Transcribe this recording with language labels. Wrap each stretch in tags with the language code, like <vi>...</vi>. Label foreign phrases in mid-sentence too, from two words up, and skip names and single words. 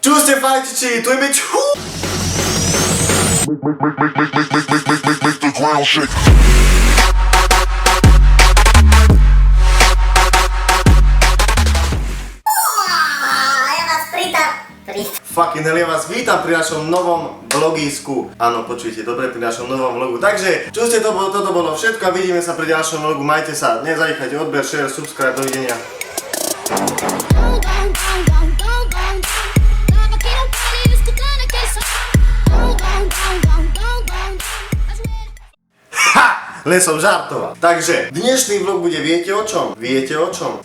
<sk>Čaute fajčiči, tu je Mič.</sk> <en>Make the ground shake. Fucking hell,</en> <sk>ja vás vítam pri našom novom vlogisku. Áno, počujete dobre, pri našom novom vlogu. Takže, čo ste toto bolo všetko a vidíme sa pri ďalšom vlogu. Majte sa, nezanechajte odber,</sk> <en>share, subscribe,</en> <sk>dovidenia. Len som žartoval. Takže, dnešný vlog bude, viete o čom? Viete o čom?</sk>